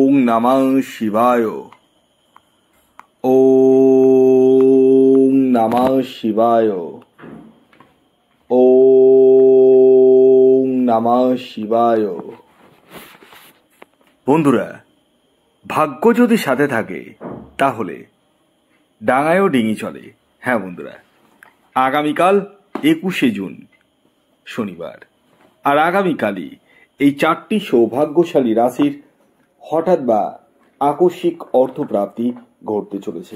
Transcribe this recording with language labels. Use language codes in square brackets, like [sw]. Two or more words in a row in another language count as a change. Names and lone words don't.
[sa] নমঃ শিবায়। ওম নমঃ শিবায়। ওম নমঃ শিবায়। [bn] বন্ধুরা, ভাগ্য যদি সাথে থাকে তাহলে ডাঙায়ও ডিঙি চলে। হ্যাঁ বন্ধুরা, আগামীকাল 21শে জুন শনিবার, আর আগামীকালই এই 4টি সৌভাগ্যশালী রাশির হঠাৎ বা আকস্মিক অর্থপ্রাপ্তি ঘটতে চলেছে।